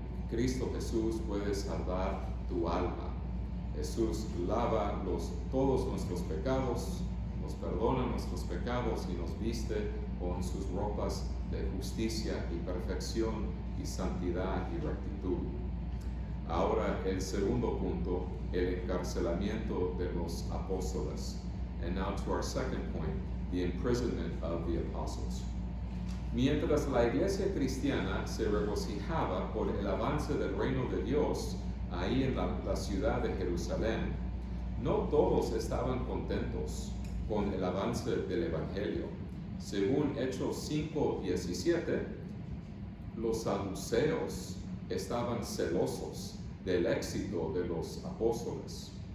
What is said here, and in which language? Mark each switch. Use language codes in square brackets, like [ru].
[es] Cristo Jesús puede salvar tu alma. Jesús lava todos nuestros pecados, nos perdona nuestros pecados y nos viste con sus ropas de justicia y perfección y santidad y rectitud. Ahora el segundo punto, el encarcelamiento de los apóstoles. [en] And now to our second point, the imprisonment of the apostles. [es] Mientras la iglesia cristiana se regocijaba por el avance del reino de Dios ahí en la ciudad de Jerusalén, no todos estaban contentos con el avance del evangelio. Según Hechos 5:17, los saduceos estaban celosos del éxito de los apóstoles.